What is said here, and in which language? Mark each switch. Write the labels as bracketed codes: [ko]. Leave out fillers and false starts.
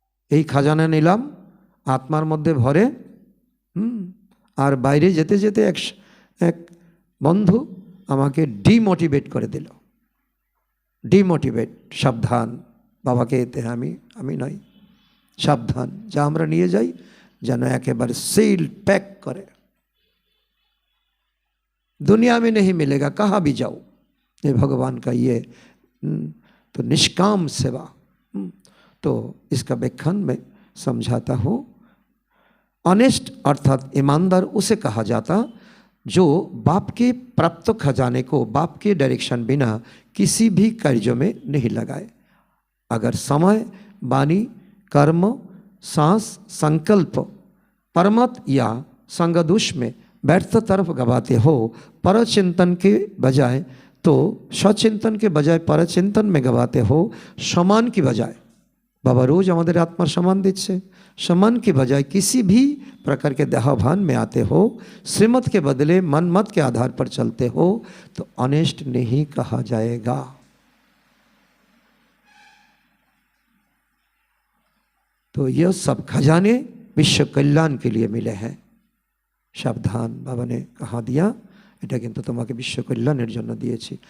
[bn] এই খাজানা নিলাম আত্মার মধ্যে ভরে, আর বাইরে যেতে যেতে এক বন্ধু আমাকে ডিমোটিভেট করে দিল। ডিমোটিভেট, সাবধান, বাবাকে এতে আমি নই, সাবধান, যা আমরা নিয়ে যাই যেন একেবারে [hi] सील पैक करे, दुनिया में नहीं मिलेगा, कहाँ भी जाओ। ये भगवान का ये तो निष्काम सेवा। तो इसका व्याख्यान में समझाता हूँ। ऑनेस्ट अर्थात ईमानदार उसे कहा जाता जो बाप के प्राप्त खजाने को बाप के डायरेक्शन बिना किसी भी कार्य में नहीं लगाए। अगर समय, वाणी, कर्म, सांस, संकल्प परमत या संगदोष में व्यर्थ तरफ गवाते हो, परचिंतन के बजाय तो सचिंतन के बजाय परचिंतन में गवाते हो, समान की बजाय, बाबा रोज हमारे आत्मा समान दिच्छे, समान की बजाय किसी भी प्रकार के देहाभान में आते हो, श्रीमत के बदले मनमत के आधार पर चलते हो, तो ऑनेस्ट नहीं कहा जाएगा। तो यह सब खजाने विश्व कल्याण के लिए मिले हैं। [bn] সাবধান, বাবা [hi] ने कहा दिया, [bn] এটা কিন্তু তোমাকে বিশ্ব কল্যাণের জন্য দিয়েছি।